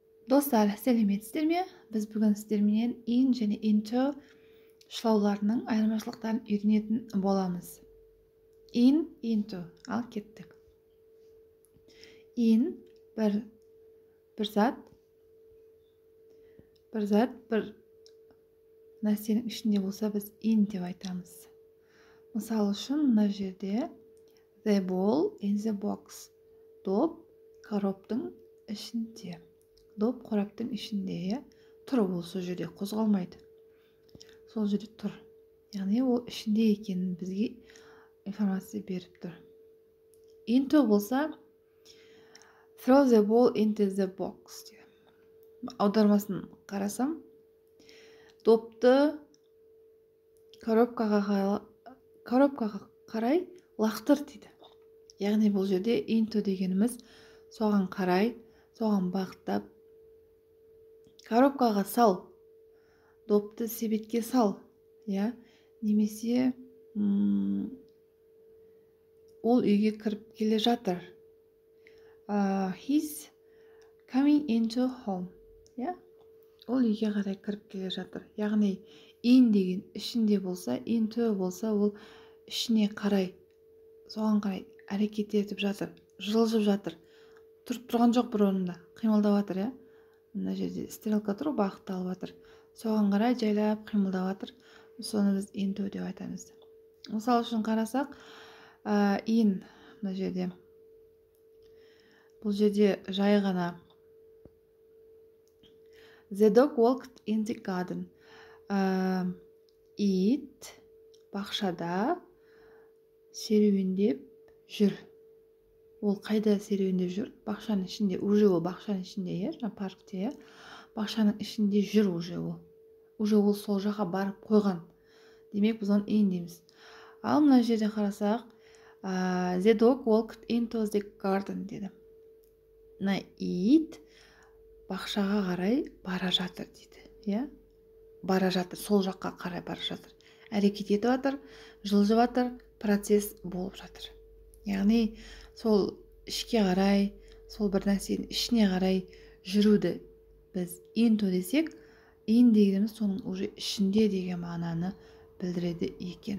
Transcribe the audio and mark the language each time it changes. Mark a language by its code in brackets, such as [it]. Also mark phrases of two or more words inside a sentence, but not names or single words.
[kk] Достар, сәлеметсіздер ме? Біз бүгін сіздерменен in және into шылауларының айырмашылықтарын үйренетін боламыз. [en] In, into. [kk] Ал кеттік. In бір зат, бір нәрсенің ішінде болса, біз in деп айтамыз. Мысалы үшін, мына жерде [en] the ball in the box. [kk] Доп қораптың ішінде. Доп қораптың ішінде тұр, ол сол жерде қозғалмайды. Сол жерде тұр. Яғни ол ішінде екенін бізге информация беріп тұр. [en] Into болса throw the ball into the box. [kk] Аудармасын қарасам, допты коробкаға қарай лақтыр дейді. Яғни бұл жерде into дегеніміз соған қарай, соған бағыттап, коробкаға сал, допты себетке сал, немесе ол үйге кіріп келе жатыр. [en] He's coming into home. [kk] Ол үйге қарай кіріп келе жатыр. Яғни in деген ішінде болса, into болса, ол ішіне қарай, соған қарай әрекет етіп жатыр, жылжып жатыр. Тұрып тұрған жоқ бір орында, қимылдап жатыр, Мына жерде стрелка тұр, бағытталып жатыр. Соған қарай жайлап қимылдап жатыр. Соны біз into деп айтамыз. Мысалы үшін қарасақ, in мына жерде. Бұл жерде жай ғана [en] The dog walked in the garden. [kk] Ит бақшада серуендеп жүр. Ол қайда серуендеп жүр? Бақшаның ішінде, уже ол бақшаның ішінде, паркте, бақшаның ішінде жүр уже ол. Уже ол сол жаққа барып қойған. Демек, біз оны in дейміз. Ал мына жерде қарасақ, [en] the dog walked into the garden деді. [kk] Мына ит бақшаға қарай бара жатыр дейді. Бара жатыр, сол жаққа қарай бара жатыр. Әрекет етіп жатыр, жылжып жатыр, процесс болып жатыр. Яғни сол ішке қарай, сол бір нәрсенің ішіне қарай жүруді біз into десек, in дегеніміз соның уже ішінде деген мағынаны білдіреді екен.